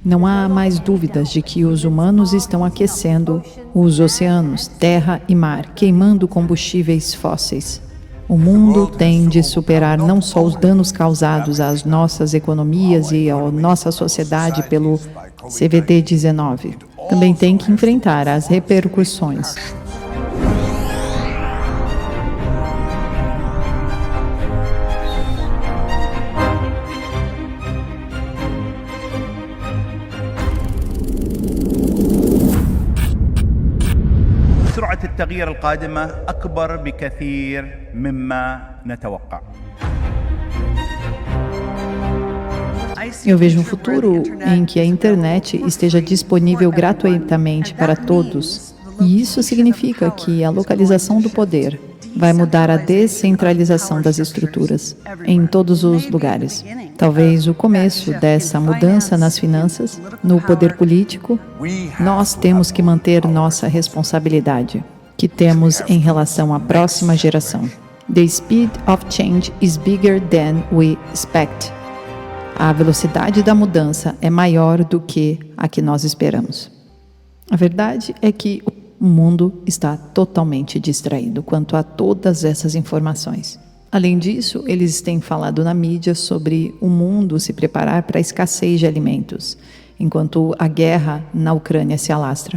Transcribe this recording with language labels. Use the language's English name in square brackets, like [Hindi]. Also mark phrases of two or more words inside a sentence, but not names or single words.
[Portuguese] Não há mais dúvidas de que os humanos estão aquecendo os oceanos, terra e mar, queimando combustíveis fósseis. O mundo tem de superar não só os danos causados às nossas economias e à nossa sociedade pelo CVD-19, também tem que enfrentar as repercussões. [Arabic] سرعة التغيير القادمة أكبر بكثير مما نتوقع. [Portuguese] Eu vejo um futuro em que a internet esteja disponível gratuitamente para todos. E isso significa que a localização do poder vai mudar a descentralização das estruturas em todos os lugares. Talvez o começo dessa mudança nas finanças, no poder político, nós temos que manter nossa responsabilidade, que temos em relação à próxima geração. [English] The speed of change is bigger than we expect. [Portuguese] A velocidade da mudança é maior do que a que nós esperamos. A verdade é que o mundo está totalmente distraído quanto a todas essas informações. Além disso, eles têm falado na mídia sobre o mundo se preparar para a escassez de alimentos, enquanto a guerra na Ucrânia se alastra.